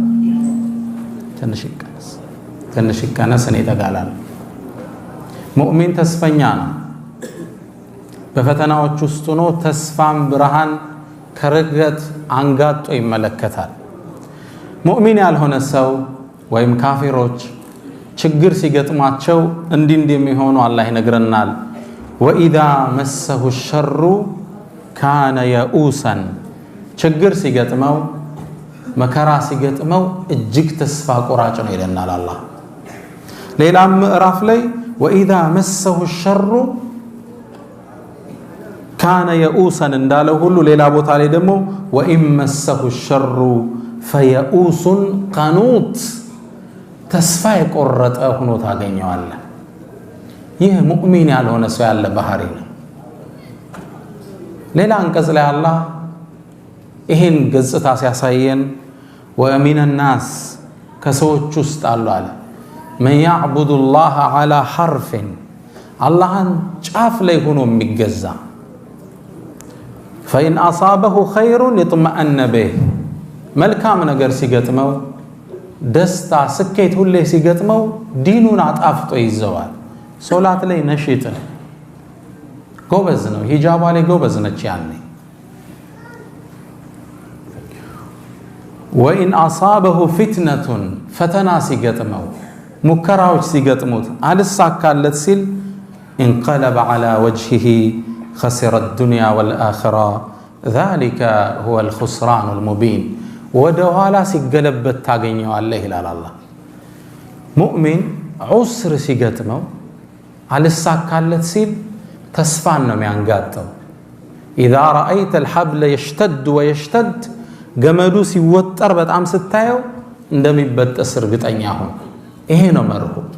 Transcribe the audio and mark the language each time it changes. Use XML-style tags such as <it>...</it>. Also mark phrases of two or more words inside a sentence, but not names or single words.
<am>ትንሽ ይቀነስ እኔ ተጋላል ሙእሚን ተስፈኛ ነው በፈተናዎች ውስጥ ሆኖ ተስፋም ብርሃን ከረገት አንጋጦ ይመለከታል ሙእሚን ያልሆነ ሰው ወይም ካፊሮች ችግር ሲገጥማቸው እንደሚሆኑ አላህ ይነግረናል</am> <ar>وإذا مسه الشر كان يئوسا</ar> <am>ችግር ሲገጥመው መከራ ሲገጥመው እጅግ ተስፋ ቆራጭ ነው ይለናል አላህ ሌላም ምዕራፍ ላይ</am> <ar>وإذا مسه الشر كان يئوسا</ar> <am>እንዳለው ሁሉ ሌላ ቦታ ላይ ደግሞ</am> <ar>وإن مسه الشر فيئوس قنوط</ar> <am>ተስፋ የቆረጠ ሆኖ ታገኘዋለህ ይህ ሙእሚን ያልሆነ ሰው ያለ ባህሪ ነው ሌላ አንቀጽ ላይ አላህ ይሄን ገጽታ ሲያሳየን</am> <ar>ومن الناس</ar> <am>ከሰዎች ውስጥ አሉ አለ</am> <ar>من يعبد الله على حرف</ar> <am>አላህን ጫፍ ላይ ሆኖ የሚገዛ</am> <ar>فإن أصابه خير يطمئن به</ar> <am>መልካም ነገር ሲገጥመው ደስታ ስኬት ሁሌ ሲገጥመው ዲኑን አጣፍጦ ይዘዋል ሶላት ላይ ነሽጥ ነው ጎበዝ ነው ሂጃባ ላይ ጎበዝ ነች ያኔ</am> <ar>وإن أصابه فتنة فتنا</ar> <am>ሲገጥመው ሙከራዎች ሲገጥሙት አልሳካለት ሲል</am> <ar>انقلب على وجهه خسر الدنيا والآخرة ذلك هو الخسران المبين</ar> <am>ወደ ኋላ ሲገለበት ታገኘዋለህ ይላል አላህ። ሙእሚን ዑስር ሲገጥመው አልሳካለት ሲል ተስፋን ነው የሚያንጋጠው።</am> <ar>إذا رأيت الحبل يشتد ويشتد</ar> <am>ገመዱ ሲወጠር በጣም ስታየው እንደሚበጠስ እርግጠኛ ሁን። ይሄ ነው መርሁ</am>